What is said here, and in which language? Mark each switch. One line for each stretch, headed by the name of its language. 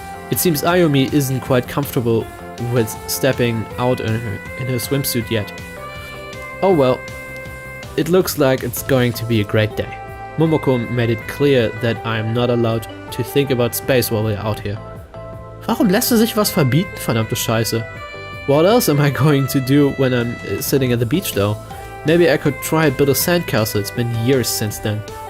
English: It seems Ayumi isn't quite comfortable with stepping out in her swimsuit yet. Oh well, it looks like it's going to be a great day. Momoko made it clear that I'm not allowed to think about space while we're out here.
German: Warum lässt er sich was verbieten, verdammte Scheiße?
English: What else am I going to do when I'm sitting at the beach though? Maybe I could try build a sandcastle. It's been years since then.